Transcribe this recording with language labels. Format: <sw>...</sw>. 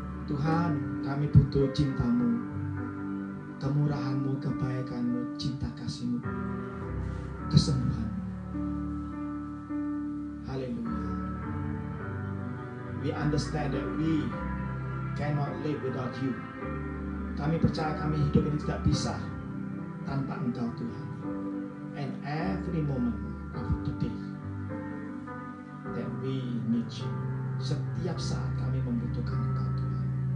<id>Tuhan, kami butuh cinta-Mu, kemurahan-Mu, kebaikan-Mu, cinta kasih-Mu, kesembuhan. Haleluya.</id> <en>We understand that we cannot live without you.</en> <id>Kami percaya kami hidup ini tidak bisa tanpa Engkau, Tuhan.</id> <en>And every moment of the day that we need you.</en> <id>Setiap saat kami membutuhkan Engkau, Tuhan.</id>